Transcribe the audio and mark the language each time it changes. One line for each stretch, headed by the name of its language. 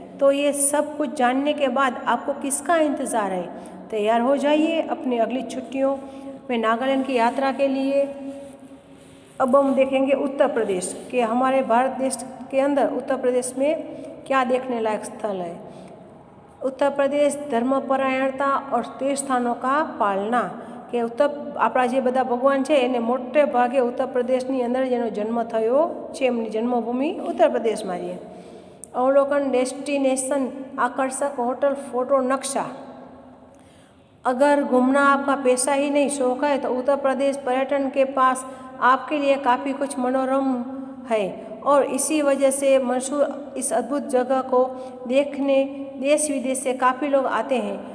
Hindi: तो ये सब कुछ जानने के बाद आपको किसका इंतज़ार है। तैयार हो जाइए अपनी अगली छुट्टियों में नागालैंड की यात्रा के लिए। अब हम देखेंगे उत्तर प्रदेश कि हमारे भारत देश के अंदर उत्तर प्रदेश में क्या देखने लायक स्थल है। उत्तर प्रदेश धर्मपरायणता और तीर्थस्थानों का पालना
Gujarati: કે આપણા જે બધા ભગવાન છે એને મોટે ભાગે ઉત્તર પ્રદેશની અંદર જેનો જન્મ થયો છે, એમની જન્મભૂમિ ઉત્तर પ્રદેશમાં છે।
Hindi: अवलोकन, डेस्टिनेशन, आकर्षक होटल, फोटो नक्शा। अगर घूमना आपका पेशा ही नहीं, शौक है, तो उत्तर प्रदेश पर्यटन के पास आपके लिए काफ़ी कुछ मनोरम है और इसी वजह से मशहूर इस अद्भुत जगह को देखने देश विदेश से काफ़ी लोग आते हैं।